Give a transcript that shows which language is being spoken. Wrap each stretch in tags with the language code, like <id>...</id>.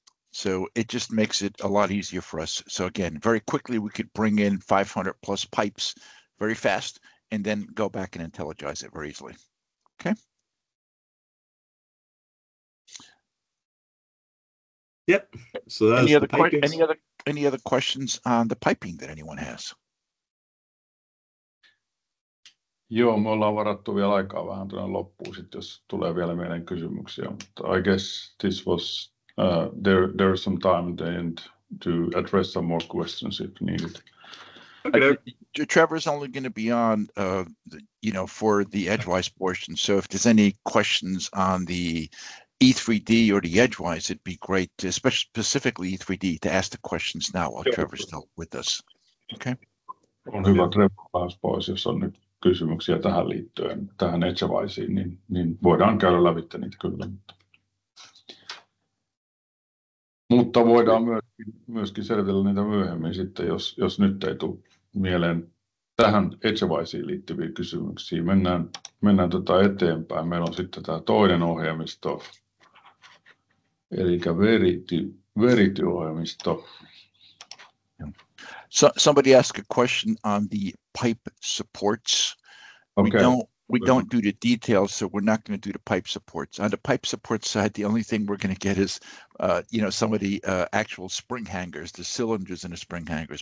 <en>So it just makes it a lot easier for us. So again, very quickly, we could bring in 500 plus pipes very fast and then go back and intelligize it very easily. Okay. Yep. So that's any other questions on the piping that anyone has?</en> <fi>Joo, me ollaan varattu vielä aikaa vähän tuonne loppuun, sitten jos tulee vielä meidän kysymyksiä, mutta</fi> <en>I guess this was there is some time at the end to address some more questions if needed. Okay. Trevor's only going to be on, for the Edgewise portion. So if there's any questions on the E3D or the Edgewise, it'd be great, especially specifically E3D, to ask the questions now while Trevor's still with us. Okay.</en> <fi>On hyvä Trevor pääsi pois, jos on nyt kysymyksiä tähän liittyen, tähän Edgewiseen, niin voidaan käydä lävitse niitä kyllä. Mutta voidaan myöskin selvitellä niitä myöhemmin sitten, jos nyt ei tule mieleen tähän Edgewiseen liittyviä kysymyksiä. Mennään eteenpäin. Meillä on sitten tämä toinen ohjelmisto, eli Verity-ohjelmisto.</fi> <en>So somebody asked a question on the pipe supports. Okay. We don't do the details, so we're not going to do the pipe supports. On the pipe support side, the only thing we're going to get is, some of the actual spring hangers, the cylinders and the spring hangers.</en>